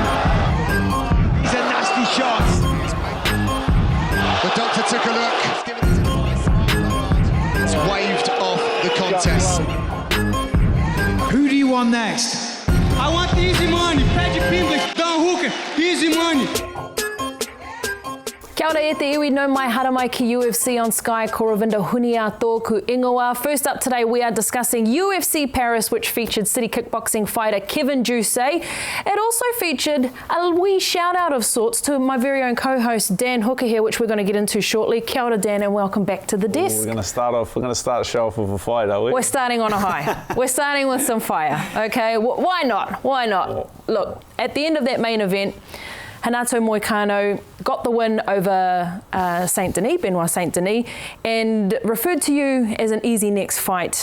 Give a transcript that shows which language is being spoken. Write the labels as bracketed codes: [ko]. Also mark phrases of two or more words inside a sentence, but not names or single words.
[en] He's a nasty shot. The doctor took a look. It's waved off the contest. Who do you want next? I want the easy money. Pede Pingley, Dan Hooker, easy money. [mi] Kia ora e te iwi no mai haramai ki UFC on Sky, ko Ravinda Hunia tōku ingoa. [en] First up today, we are discussing UFC Paris, which featured city kickboxing fighter Kevin Jousset. It also featured a wee shout out of sorts to my very own co-host Dan Hooker here, which we're going to get into shortly. [mi] Kia ora [en] Dan, and welcome back to the desk. We're going to start the show off with a fight, are we? We're starting on a high. We're starting with some fire, okay? Why not? Why not? Look, at the end of that main event, Renato Moicano got the win over Benoit Saint-Denis, and referred to you as an easy next fight.